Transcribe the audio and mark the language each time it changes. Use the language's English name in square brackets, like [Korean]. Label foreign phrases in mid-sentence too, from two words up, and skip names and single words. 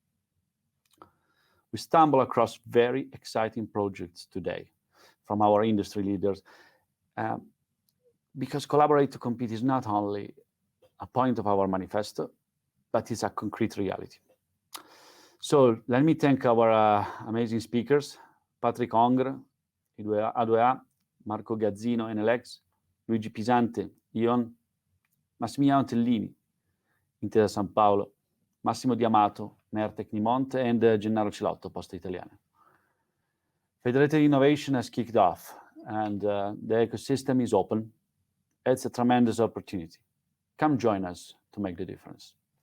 [English] We stumble across very exciting projects today from our industry leaders, because collaborate to compete is not only a point of our manifesto, but it's a concrete reality. So let me thank our amazing speakers, Patrick Oungre, A2A, Marco Gazzino, Enel, Luigi Pisante, E.ON, Massimiano Tellini, Intesa Sanpaolo, Massimo Di Amato, Nimont, and Gennaro Celotto, Poste Italiane. Federated Innovation has kicked off, and the ecosystem is open. It's a tremendous opportunity. Come join us to make the difference.